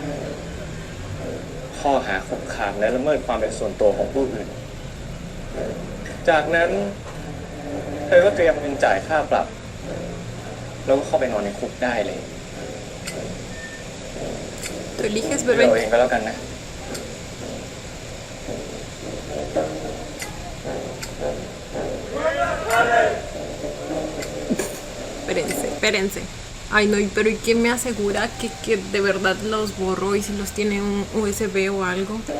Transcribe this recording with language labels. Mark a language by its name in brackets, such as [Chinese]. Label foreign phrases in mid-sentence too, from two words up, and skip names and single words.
[Thai] ข้อหาคุกคามและละเมิดความเป็นส่วนตัวของผู้อื่น จากนั้น เธอก็เตรียมเงินจ่ายค่าปรับ แล้วก็เข้าไปนอนในคุกได้เลย [Spanish] Tú eliges [Thai] เดี๋ยว [Spanish] beber. [Thai] เองก็แล้วกันนะ [Spanish] Espérense, espérense. Ay, no, pero ¿y quién me asegura que de verdad los borró y si los tiene un USB o algo?